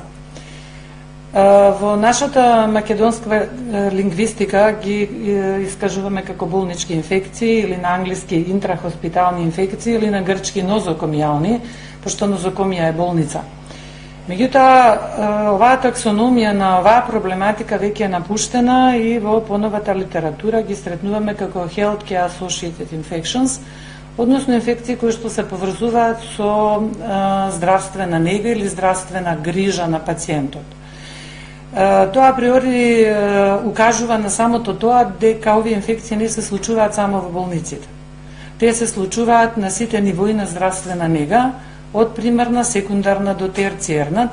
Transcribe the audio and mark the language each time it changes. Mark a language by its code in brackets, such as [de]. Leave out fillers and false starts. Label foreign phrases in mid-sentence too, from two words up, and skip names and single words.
[mk] Во нашата македонска лингвистика ги искажуваме како болнички инфекции или на англиски интрахоспитални инфекции или на грчки нозокомијални, пошто нозокомија е болница. Меѓутоа, оваа таксономија на оваа проблематика веќе е напуштена и во поновата литература ги сретнуваме како [en] healthcare associated infections, [mk] односно инфекции кои што се поврзуваат со здравствена нега или здравствена грижа на пациентот. Тоа априори укажува на самото тоа дека овие инфекции не се случуваат само во болниците. Те се случуваат на сите нивои на здравствена нега, од примарна, секундарна до терциерна.